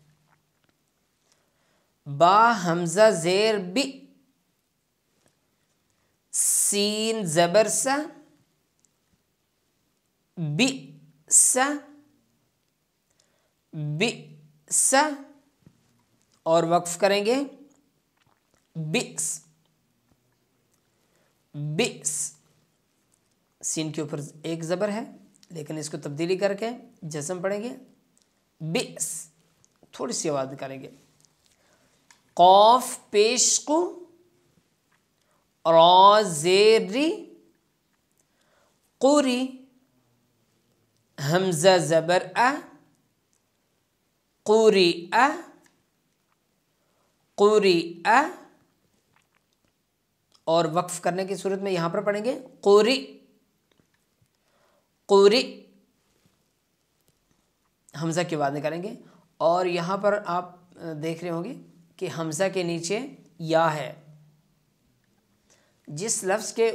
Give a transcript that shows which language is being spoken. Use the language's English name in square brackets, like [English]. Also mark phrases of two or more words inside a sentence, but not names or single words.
[Urdu] با حمزہ زیر بی، سین زبر سا، بی سا، بی سا، اور وقف کریں گے بئس، بئس، سین کے اوپر ایک زبر ہے لیکن اس کو تبدیلی کر کے جزم پڑھیں گے بئس، تھوڑی سی آواز نکالیں گے، قاف پیش کو، را زیر ری، قوری، حمزہ زبر ا، قوری ا، قوری ا، اور وقف کرنے کی صورت میں یہاں پر پڑھیں گے قوری، قوری، حمزہ کی آواز نکالیں گے، اور یہاں پر آپ دیکھ رہے ہوں گے کہ حمزہ کے نیچے یا ہے، جس لفظ کے